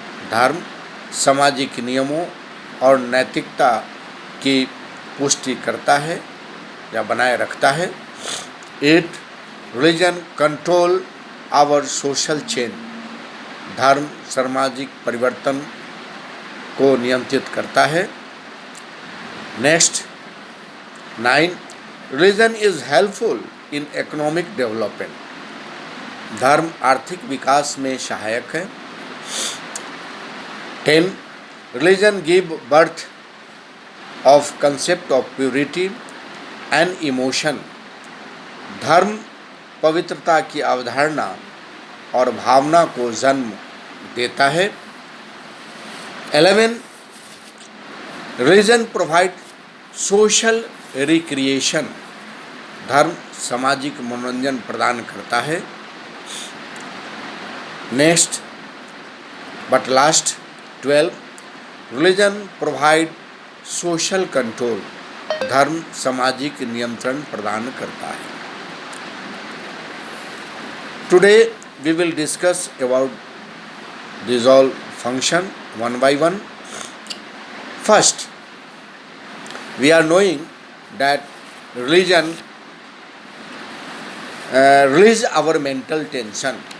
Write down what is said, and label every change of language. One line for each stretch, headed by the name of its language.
Hindi: धर्म सामाजिक नियमों और नैतिकता की पुष्टि करता है या बनाए रखता है।
English: 8, religion control our social change.
Hindi: धर्म सामाजिक परिवर्तन को नियंत्रित करता है।
English: Next, 9. Religion is helpful in economic development.
Hindi: धर्म आर्थिक विकास में सहायक है.
English: 10. Religion give birth of concept of purity and emotion.
Hindi: धर्म पवित्रता की अवधारणा और भावना को जन्म देता है.
English: 11. Religion provide social recreation.
Hindi: धर्म सामाजिक मनोरंजन प्रदान करता है.
English: Next but last 12. Religion provide social control.
Hindi: धर्म सामाजिक नियंत्रण प्रदान करता है.
English: Today we will discuss about these all function one by one. First, we are knowing that religion release our mental tension.